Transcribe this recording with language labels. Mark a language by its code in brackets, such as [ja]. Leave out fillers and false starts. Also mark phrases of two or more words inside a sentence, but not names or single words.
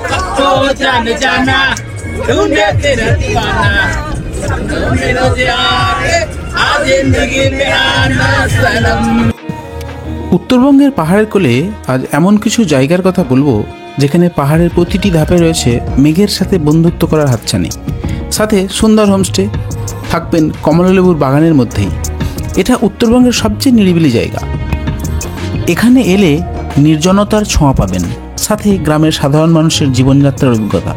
[hi] ओ जान जाना ढूंढे तेरा दीवाना सनम मेरा यार आज जिंदगी में आना सनम। [bn] উত্তরবঙ্গের পাহাড়ের কোলে আজ এমন কিছু জায়গার কথা বলবো যেখানে পাহাড়ের প্রতিটি ধাপে রয়েছে মেঘের সাথে বন্ধুত্ব করার হাতছানি, সাথে সুন্দর হোমস্টে, থাকবেন কমলালেবুর বাগানের মধ্যেই। এটা উত্তরবঙ্গের সবচেয়ে নিরিবিলি জায়গা। এখানে এলে নির্জনতার ছোঁয়া পাবেন, সাথে গ্রামের সাধারণ মানুষের জীবনযাত্রার অভিজ্ঞতা।